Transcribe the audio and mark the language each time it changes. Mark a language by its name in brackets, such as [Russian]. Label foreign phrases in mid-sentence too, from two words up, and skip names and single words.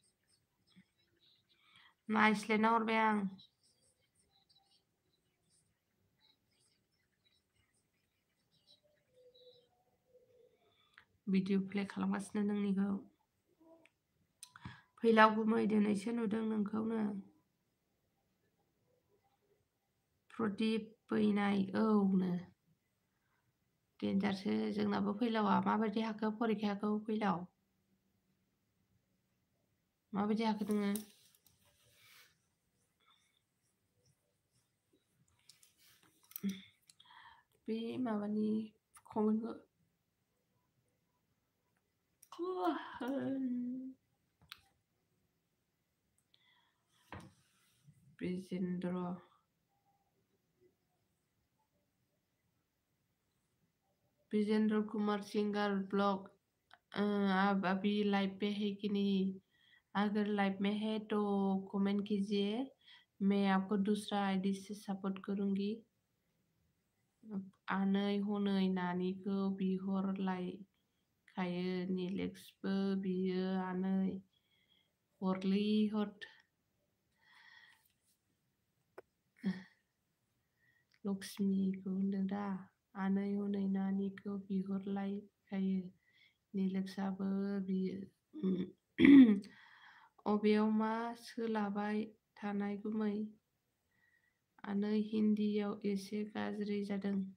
[Bodo] नायस्लायना हरबाय आं भिडिअ प्ले खालामगासिनो नोंनिखौ फैलाव गुमै दिनैसो नुदों नोंखौनो प्रदीप फैनाय औनो डेन्जारसो जोंनाबो फैलावा माबायदि हाखो परिखाखौ फैलाव माबायदि हाखो नोङो बे माबानि कमेन्टखौ विजेंद्र [Hindi] कुमार सिंगर ब्लॉग आप अभी लाइव पे है कि नहीं अगर लाइव में है तो कमेंट कीजिए मैं आपको दूसरा आईडी से सपोर्ट करूंगी [Bodo] आनै हनै नानिखौ बिहरलायखायो निलेक्सबो बियो आनै हरलै हर लक्ष्मीखौ होनदों दा आनै हनै नानिखौ बिहरलायखायो निलेक्सआबो बियो अबेयाव मा सोलाबाय थानाय गुमै आनै हिन्दीयाव एसे गाज्रि जादों